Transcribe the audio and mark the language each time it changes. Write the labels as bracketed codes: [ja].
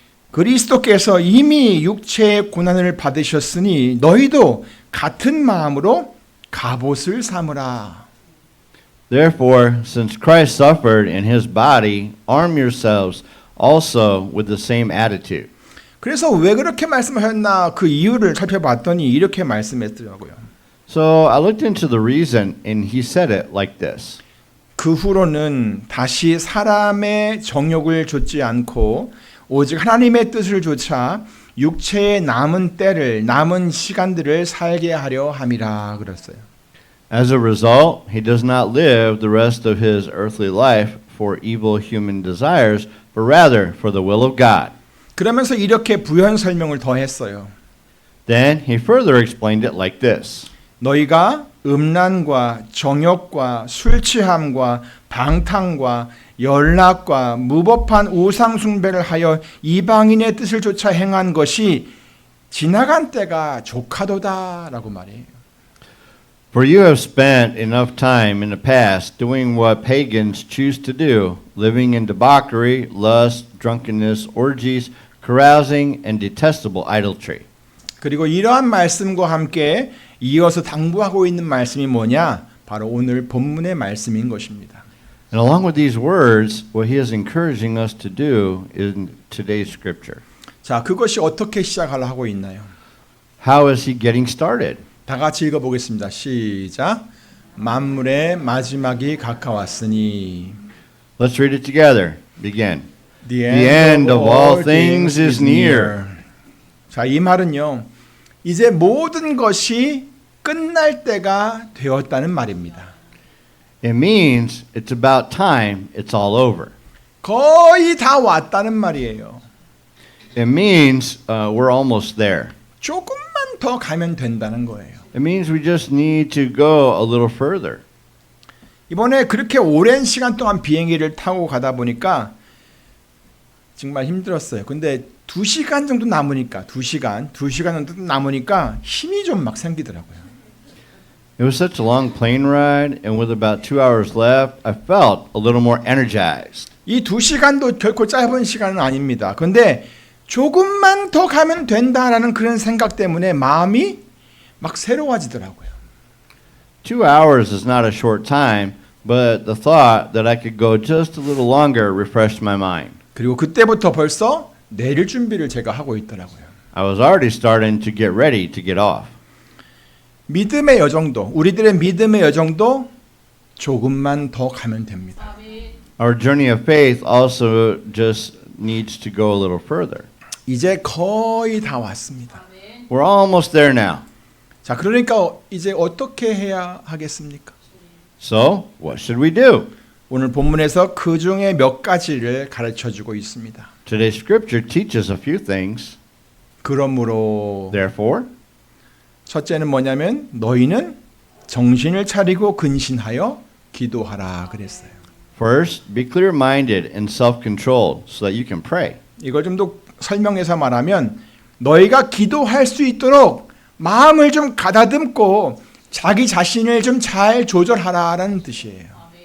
[ko] 그리스도께서 이미 육체의 고난을 받으셨으니 너희도 같은 마음으로 갑옷을 삼으라. [en] Therefore, since Christ suffered in his body, arm yourselves also with the same attitude. [ko] 그래서 왜 그렇게 말씀하셨나 그 이유를 살펴봤더니 이렇게 말씀했더라고요. [en] So I looked into the reason, and he said it like this. [ko] 그 후로는 다시 사람의 정욕을 좇지 않고 오직 하나님의 뜻을 좇아 육체의 남은 때를 남은 시간들을 살게 하려 함이라 그랬어요. [en] As a result, he does not live the rest of his earthly life for evil human desires, but rather for the will of God. [ko] 그러면서 이렇게 부연 설명을 더했어요. [en] Then he further explained it like this. [ko] 너희가 음란과 정욕과 술 취함과 방탕과 연락과 무법한 우상 숭배를 하여 이방인의 뜻을 쫓아 행한 것이 지나간 때가 조카도다라고 말해요. [en] For you have spent enough time in the past doing what pagans choose to do, living in debauchery, lust, drunkenness, orgies, carousing, and detestable idolatry. [ko] 그리고 이러한 말씀과 함께 이어서 당부하고 있는 말씀이 뭐냐? 바로 오늘 본문의 말씀인 것입니다. [en] And along with these words, what he is encouraging us to do in today's scripture. [ko] 자, 그것이 어떻게 시작하려 하고 있나요? [en] How is he getting started? [ko] 다 같이 읽어보겠습니다. 시작. 만물의 마지막이 가까웠으니. [en] Let's read it together. Begin. The end of all things is near. [ko] 자, 이 말은요. 이제 모든 것이 끝날 때가 되었다는 말입니다. [en] It means it's about time it's all over. [ko] 거의 다 왔다는 말이에요. [en] It means we're almost there. [ko] 조금만 더 가면 된다는 거예요. [en] It means we just need to go a little further. [ko] 이번에 그렇게 오랜 시간 동안 비행기를 타고 가다 보니까 정말 힘들었어요. 근데 2시간 정도 남으니까 2시간 정도 남으니까 힘이 좀 막 생기더라고요. [en] It was such a long plane ride, and with about 2 hours left, I felt a little more energized. [ko] 이 2시간도 결코 짧은 시간은 아닙니다. 근데 조금만 더 가면 된다라는 그런 생각 때문에 마음이 막 새로워지더라고요. [en] 2 hours is not a short time, but the thought that I could go just a little longer refreshed my mind. [ko] 그리고 그때부터 벌써 내릴 준비를 제가 하고 있더라고요. [en] I was already starting to get ready to get off. [ko] 믿음의 여정도, 우리들의 믿음의 여정도 조금만 더 가면 됩니다. [en] Our journey of faith also just needs to go a little further. [ko] 이제 거의 다 왔습니다. [en] We're almost there now. [ko] 자, 그러니까 이제 어떻게 해야 하겠습니까? [en] So, what should we do? [ko] 오늘 본문에서 그 중에 몇 가지를 가르쳐 주고 있습니다. [en] Today's scripture teaches a few things. [ko] 그러므로 [en] Therefore, [ko] 첫째는 뭐냐면 너희는 정신을 차리고 근신하여 기도하라 그랬어요. [en] first, be clear-minded and self-controlled so that you can pray. [ko] 이걸 좀 더 설명해서 말하면 너희가 기도할 수 있도록 마음을 좀 가다듬고 자기 자신을 좀 잘 조절하라라는 뜻이에요.